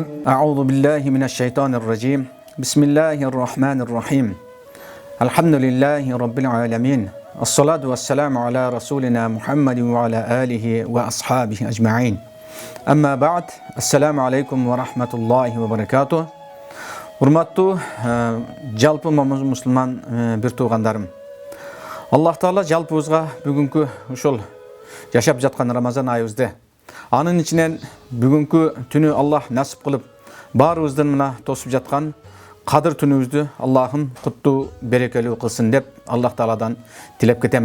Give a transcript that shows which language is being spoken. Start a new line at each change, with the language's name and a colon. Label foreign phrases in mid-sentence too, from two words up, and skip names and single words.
Arabic: أعوذ بالله من الشيطان الرجيم. بسم الله الرحمن الرحيم. الحمد لله رب العالمين. الصلاة والسلام على رسولنا محمد وعلى آله وأصحابه أجمعين. أما بعد. السلام عليكم ورحمة الله وبركاته.
Kyrgyz: Урматтуу жалпы мусулман бир туугандарым. Аллах Таала жалпыбызга бүгүнкү ушул жашап жаткан Рамазан айыбызды, анын ичинен бүгүнкү түнү Аллах насип кылып баарыбыздын мына тосуп жаткан Кадыр түнүбүздү Аллахым куттуу берекелүү кылсын деп Аллах Тааладан тилеп кетемин.